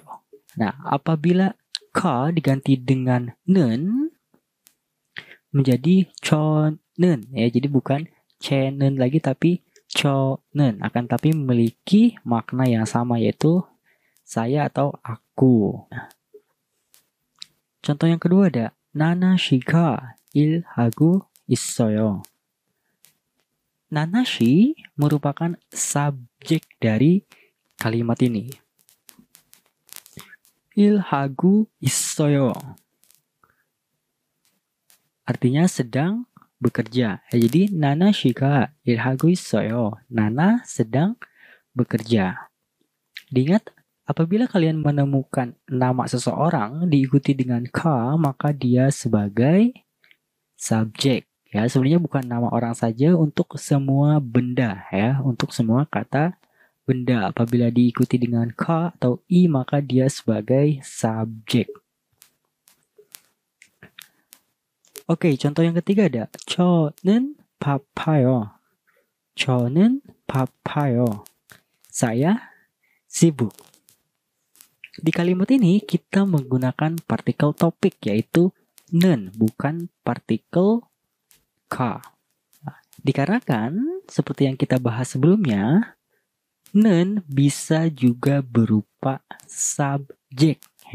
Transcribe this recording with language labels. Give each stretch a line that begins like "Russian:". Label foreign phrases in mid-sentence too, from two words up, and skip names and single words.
Indonesian: Nah, apabila K diganti dengan nen menjadi chonen ya, jadi bukan chenen lagi tapi chonen, akan tapi memiliki makna yang sama yaitu saya atau aku. Contoh yang kedua ada
Korean: 나나씨가 일하고 있어요.
Indonesian: 나나씨 merupakan subjek dari kalimat ini.
Korean: 일하고 있어요.
Indonesian: Artinya sedang bekerja. Jadi
Korean: 나나씨가 일하고 있어요.
Indonesian: Nana sedang bekerja. Diingat, apabila kalian menemukan nama seseorang diikuti dengan K, maka dia sebagai subjek. Ya, sebenarnya bukan nama orang saja, untuk semua benda ya, untuk semua kata benda. Apabila diikuti dengan K atau I, maka dia sebagai subjek. Oke, contoh yang ketiga ada
Korean: 저는 바빠요. 저는 바빠요.
Indonesian: Saya sibuk. Di kalimat ini kita menggunakan partikel topik yaitu nen, bukan partikel K. Dikarenakan seperti yang kita bahas sebelumnya, nen bisa juga berupa subjek ya.